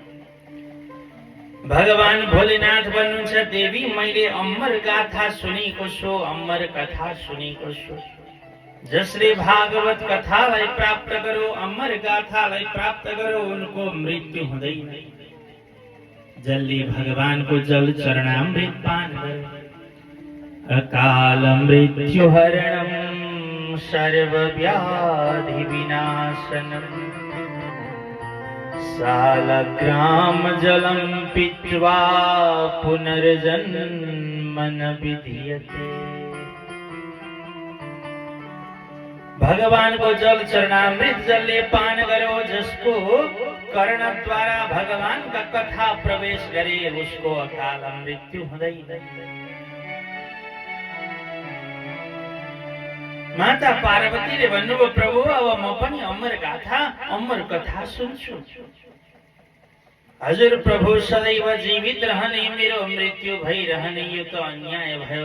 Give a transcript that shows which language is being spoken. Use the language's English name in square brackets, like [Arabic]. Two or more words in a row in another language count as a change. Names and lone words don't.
[Nepali] भगवान भोलेनाथ भन्नुहुन्छ, देवी, मैले अमर गाथा सुनेको छु, अमर कथा सुनेको छु। जसले भागवत कथालाई प्राप्त गर्यो, अमर गाथालाई प्राप्त गर्यो, उनको मृत्यु हुँदैन। जसले भगवानको जल चरणामृत पान गर्यो, [Sanskrit] अकाल मृत्यु हरणम सर्वव्याधि विनाशनम सालग्राम जलम पीत्वा पुनर्जन्म न विधीयते। [Hindi] भगवान को जल चरणामृत जल ले पान करो, जिसको कर्ण द्वारा भगवान का कथा प्रवेश करे उसको अकाल मृत्यु हुँदैन। [Nepali] माता पार्वतीले भन्नुभयो प्रभु अब म पनि अमर गाथा अमर कथा सुन्छु। हजुर प्रभु सदैव जीवित रहने, मेरो मृत्यु भइरहने यो त अन्याय भयो।